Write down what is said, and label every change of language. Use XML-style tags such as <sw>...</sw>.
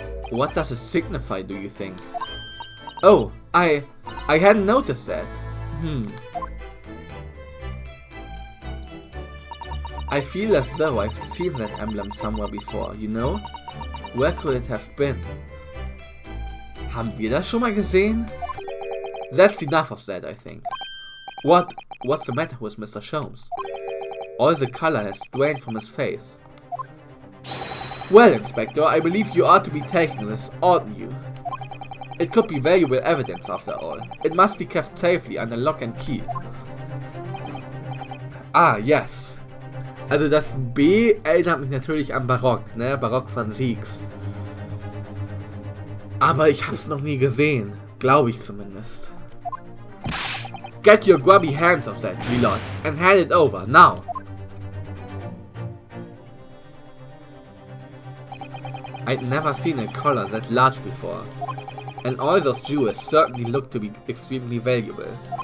<en>What does it signify, do you think? Oh, I hadn't noticed that. I feel as though I've seen that emblem somewhere before, you know? Where could it have been?</en> <de>Haben wir das schon mal gesehen?</de> <en>That's enough of that, I think. What's the matter with Mr. Sholmes? All the color has drained from his face. Well, Inspector, I believe you ought to be taking this, oughtn't you? It could be valuable evidence after all. It must be kept safely under lock and key. Ah, yes.</en> <de>Also das B erinnert mich natürlich an Barock, ne? Barock von Siegs. Aber ich hab's noch nie gesehen. Glaube ich zumindest.</de> <en>Get your grubby hands off that, Milord, and hand it over, now! I'd never seen a collar that large before, and all those jewels certainly looked to be extremely valuable.</en>